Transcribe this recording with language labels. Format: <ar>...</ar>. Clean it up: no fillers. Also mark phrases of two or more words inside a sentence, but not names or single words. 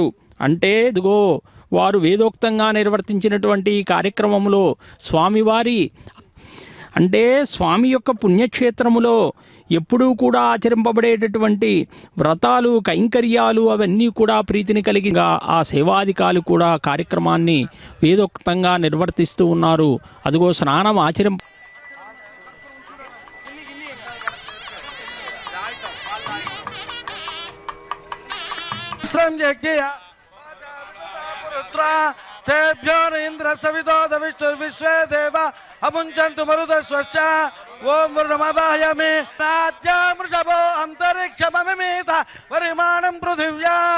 <te>అంటే ఇదిగో వారు వేదోక్తంగా నిర్వర్తించినటువంటి ఈ కార్యక్రమంలో స్వామివారి అంటే స్వామి యొక్క పుణ్యక్షేత్రములో ఎప్పుడూ కూడా ఆచరింపబడేటటువంటి వ్రతాలు కైంకర్యాలు అవన్నీ కూడా ప్రీతిని కలిగిగా ఆ సేవాధికారులు కూడా కార్యక్రమాన్ని వేదోక్తంగా నిర్వర్తిస్తూ ఉన్నారు. అదిగో స్నానం</te> <sa>तेभ्यो इंद्र सवितो विष्णु विश्वे देव अमुंचन्तु मरुदस्वश्च ओम वरुणमवाहयामि राज्यमृषभो अंतरिक्षममिमीत परिमाणं पृथिव्या</sa>